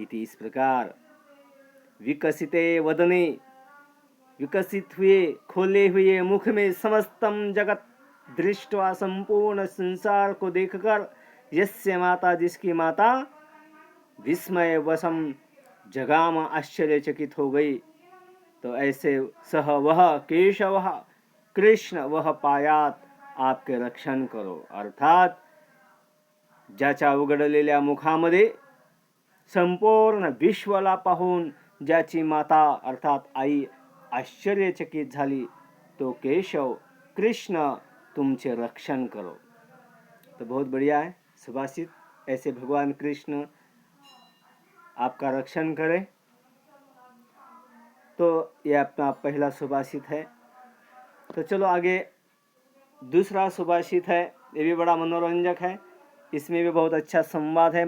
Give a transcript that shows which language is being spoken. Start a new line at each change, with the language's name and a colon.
Hindi: इति इस प्रकार
Sanskrit: विकसिते वदने,
Hindi: विकसित हुए, खोले हुए मुख में,
Sanskrit: समस्तम जगत दृष्टवा,
Hindi: संपूर्ण संसार को देखकर, यस्य माता, जिसकी माता,
Sanskrit: विस्मय वशम जगाम,
Hindi: आश्चर्यचकित हो गई, तो ऐसे सह वह केशव, कृष्ण, वह पायात, आपके रक्षण करो।
Marathi: अर्थात ज्याच्या उघडलेल्या मुखामध्ये संपूर्ण विश्वाला पाहून ज्याची माता अर्थात आई आश्चर्यचकित झाली, तो केशव कृष्ण तुमचे रक्षण करो।
Hindi: तो बहुत बढ़िया है सुभाषित, ऐसे भगवान कृष्ण आपका रक्षण करें। तो ये अपना पहला सुभाषित है। तो चलो आगे दूसरा सुभाषित है, ये भी बड़ा मनोरंजक है, इसमें भी बहुत अच्छा संवाद है।